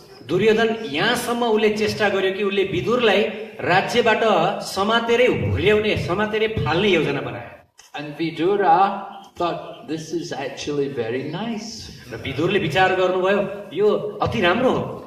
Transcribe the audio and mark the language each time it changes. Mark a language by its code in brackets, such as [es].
[ne] दुर्योधन यहाँसम्म उसले चेष्टा गर्यो कि उसले विदुरलाई राज्यबाट समातेरै फाल्ने योजना बनायो. [en] And Vidura thought this is actually very nice. [ne] र विदुरले विचार गर्नुभयो यो अति राम्रो हो.